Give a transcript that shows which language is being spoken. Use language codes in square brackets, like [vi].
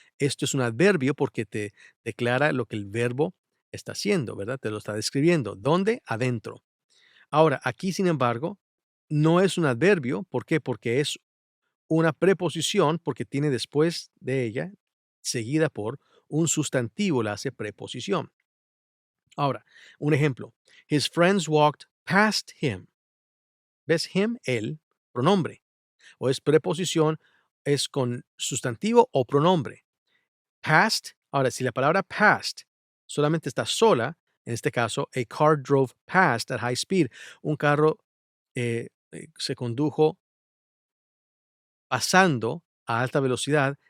[es] Esto es un adverbio porque te declara lo que el verbo está haciendo, ¿verdad? Te lo está describiendo. ¿Dónde? Adentro. Ahora, aquí, sin embargo, no es un adverbio. ¿Por qué? Porque es una preposición porque tiene después de ella, seguida por un sustantivo, la hace preposición. Ahora, un ejemplo. [en] His friends walked past him. [es] ¿Ves? Him, él, pronombre. O es preposición, es con sustantivo o pronombre. Past. Ahora, si la palabra past solamente está sola, en este caso, [en] a car drove past at high speed. [es] Un carro se condujo pasando a alta velocidad.